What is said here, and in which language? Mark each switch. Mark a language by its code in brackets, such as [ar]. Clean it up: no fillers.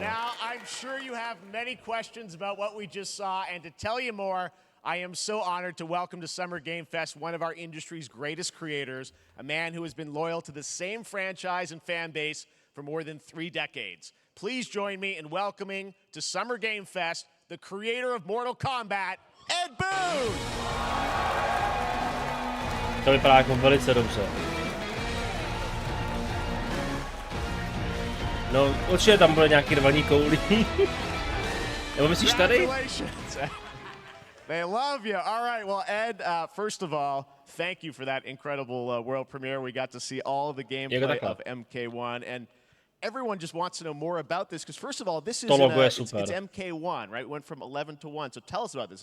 [en] Now, I'm sure you have many questions about what we just saw, and to tell you more, I am so honored to welcome to Summer Game Fest one of our industry's greatest creators, a man who has been loyal to the same franchise and fan base for more than 3 decades. Please join me in welcoming to Summer Game Fest the creator of Mortal Kombat, Ed Boon! [cs] To vypadá jako velice dobře. No, určitě tam bude nějaký rvaní koulí. Nebo myslíš tady? [en] They love you. All right. Well, Ed, first of all, thank you for that incredible world premiere. We got to see all of the gameplay of MK1, and everyone just wants to know more about this because, first of all, this is it's MK1, right? It went from 11 to 1. So tell us about this.